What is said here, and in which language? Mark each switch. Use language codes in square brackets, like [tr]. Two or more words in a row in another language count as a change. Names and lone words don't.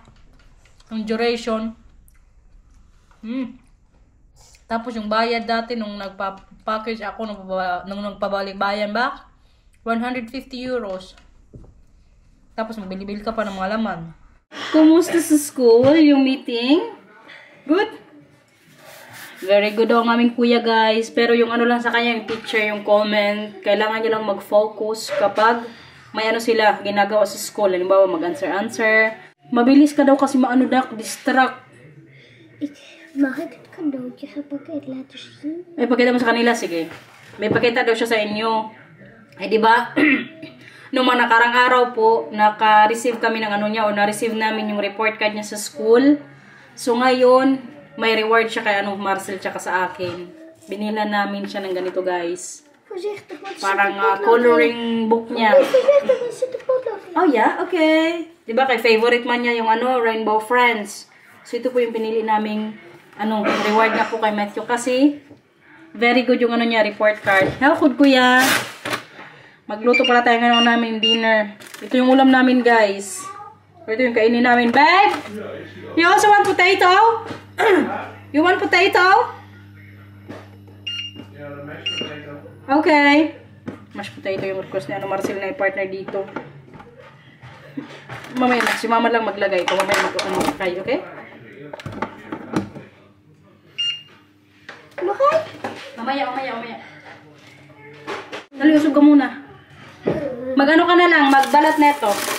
[tl] Yung duration. Tapos yung bayad dati nung nagpa-package ako, nung nagpabalik-bayan ba? 150 euros. Tapos magbili-bili ka pa ng mga laman. Kumusta sa school? Yung meeting? Good? [en] Very good [tl] ang aming kuya, guys. Pero yung lang sa kanya, yung teacher, yung comment, kailangan niya lang mag-focus kapag may sila ginagawa sa school. Halimbawa, mag-answer. Mabilis ka daw kasi distract. [nl] Mag ik het cadeautje gepakket laten zien? [tl] Pakita mo sa kanila, sige. May pakita daw siya sa inyo. Di ba? Noong mga nakarang araw po, naka-receive kami ng niya o na-receive namin yung report card niya sa school. So ngayon, may reward siya kay Marcel tsaka sa akin. Binila namin siya ng ganito, guys. [nl] Voorzichtig, want er zit [tl] Parang [nl] een potlood in. [tl] coloring book niya. [nl] Voorzichtig, er zit een potlood in. [en] Oh yeah, okay. [tl] Diba kay favorite man niya yung Rainbow Friends. So ito po yung pinili naming reward na po kay Matthew kasi [en] very good [tl] yung niya, report card. [en] How good, [tl] kuya? Magluto pala tayo ngayon namin dinner. Ito yung ulam namin, guys. Ito yung kainin namin. [en] Babe! You also want potato? You want potato? Yeah, the mashed potato. Okay. Mashed potato [tl] yung request ni Marcel na i-partner dito. Mamaya si mama lang maglagay. Ito mamaya mag-kay, okay? Bakit? Mamaya. Dali, usog ka muna. Mag-ano ka na lang, magbalat na ito.